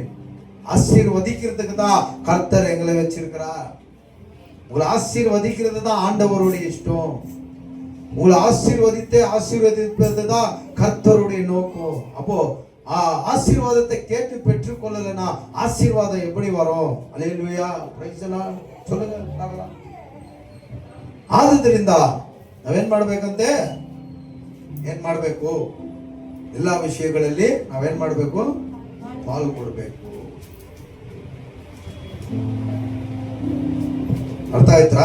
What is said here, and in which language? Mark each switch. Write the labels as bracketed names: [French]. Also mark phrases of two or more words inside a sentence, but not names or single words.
[Tamil] ஆசீர்வதிக்கிறதுக்கு தான் கர்த்தர் எங்களை வச்சிருக்கிறார். உங்களை ஆசீர்வதிக்கிறது தான் ஆண்டவருடைய இஷ்டம். உங்களை ஆசீர்வதிப்பது தான் கர்த்தருடைய நோக்கம். அப்போ ஆசீர்வாதத்தை கேட்டு பெற்றுக்கொள்ளலனா ஆசீர்வாதம் எப்படி வரும்? அல்லேலூயா. [English] Praise the Lord. [Kannada] சொல்லுங்க. ಆದುದರಿಂದ ನಾವೇನ್ ಮಾಡ್ಬೇಕಂತೆ? ಏನ್ ಮಾಡ್ಬೇಕು? ಎಲ್ಲ ವಿಷಯಗಳಲ್ಲಿ ನಾವೇನ್ ಮಾಡಬೇಕು? ಪಾಲ್ಗೊಳ್ಬೇಕು. ಅರ್ಥ ಆಯ್ತಾ?